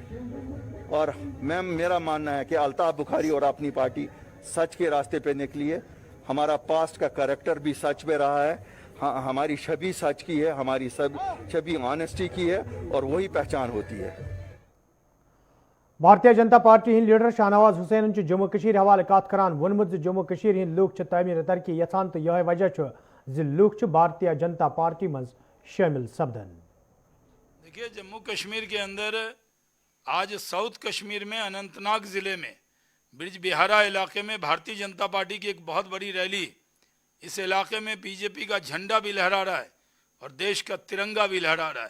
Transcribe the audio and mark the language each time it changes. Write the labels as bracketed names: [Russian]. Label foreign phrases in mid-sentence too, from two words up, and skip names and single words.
[Hindi] और मेरा मानना है कि अल्ताफ बुखारी और अपनी पार्टी सच के रास्ते पे निकली है। हमारा पास्ट का कैरेक्टर भी सच पे रहा है, हमारी छवि सच की है, हमारी सब छवि ऑनेस्टी की है, और वही पहचान होती है। [Kashmiri] بھارتیہ جنتا پارٹی ہِند لیڈر شاہنواز حسین جموں کشیر حوالے کتھ کران وونمُت جموں کشیر ہِند لوٗکھ تعمیر ترقی یژھان تہٕ یہ وجہ لوٗکھ بھارتیہ جنتا پارٹی منز شامل سپدان. [Hindi] देखिए, जम्मू कश्मीर के अंदर आज साउथ कश्मीर में अनंतनाग जिले में ब्रिज बिहारा इलाके में भारतीय जनता पार्टी की एक बहुत बड़ी रैली, इस इलाके में बीजेपी का झंडा भी लहरा रहा है और देश का तिरंगा भी लहरा रहा है।